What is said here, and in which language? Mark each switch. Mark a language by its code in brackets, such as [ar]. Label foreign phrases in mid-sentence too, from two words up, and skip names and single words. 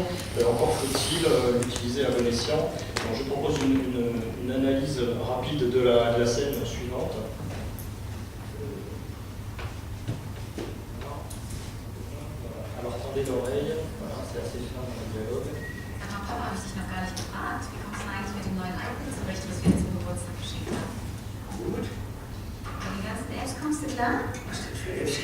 [fr] Encore faut-il l'utiliser à bon escient. Donc, je propose une analyse rapide de la scène suivante. Alors, tendez l'oreille. Voilà, c'est assez fin dans le dialogue. [de] Papa habe ich dich noch gar nicht gefragt. Wie kommst du eigentlich mit dem neuen iPad zurecht, was wir dir zum Geburtstag geschenkt haben? Gut. Mit den ganzen Apps kommst du klar? Was denn für Apps?